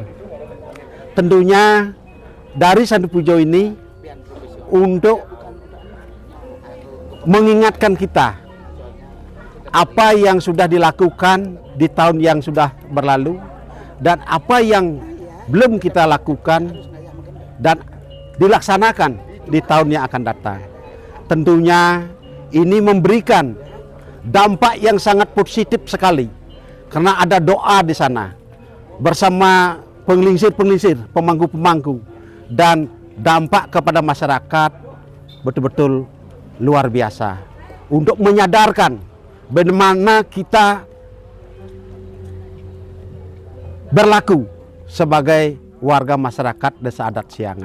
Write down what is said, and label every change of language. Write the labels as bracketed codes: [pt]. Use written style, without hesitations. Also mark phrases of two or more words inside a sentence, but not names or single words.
[id] Tentunya dari Santi Puja ini untuk mengingatkan kita apa yang sudah dilakukan di tahun yang sudah berlalu dan apa yang belum kita lakukan dan dilaksanakan di tahun yang akan datang. Tentunya ini memberikan dampak yang sangat positif sekali karena ada doa di sana bersama penglingsir-penglingsir, pemangku-pemangku, dan dampak kepada masyarakat betul-betul luar biasa untuk menyadarkan bagaimana kita berlaku sebagai warga masyarakat Desa Adat Siangan.